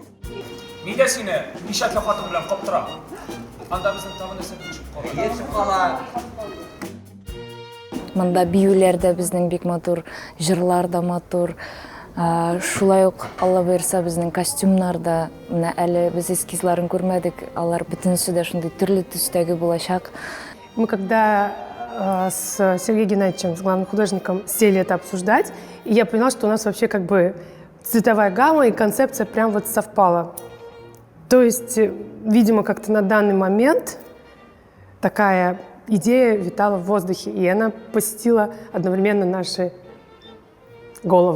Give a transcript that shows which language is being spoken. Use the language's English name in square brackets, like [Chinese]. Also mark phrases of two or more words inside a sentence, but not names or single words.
[Tatar] Нидә сине нишәтле хатын белән каптыра? Анда безнең тагын нәрсә чыгып кала. Монда биюләр дә безнең бик матур, җырлар да матур. Шулай ук Алла буйрса безнең костюмнар да, менә әле без эскизларын күрмәдек, алар бөтенесе дә шундый төрле төстәге булачак. [Russian] Мы когда с Сергеем Геннадьевичем, с главным художником, сели это обсуждать, и я поняла, что у нас вообще как бы цветовая гамма и концепция прям вот совпала. То есть, видимо, как-то на данный момент такая идея витала в воздухе, и она посетила одновременно наши головы.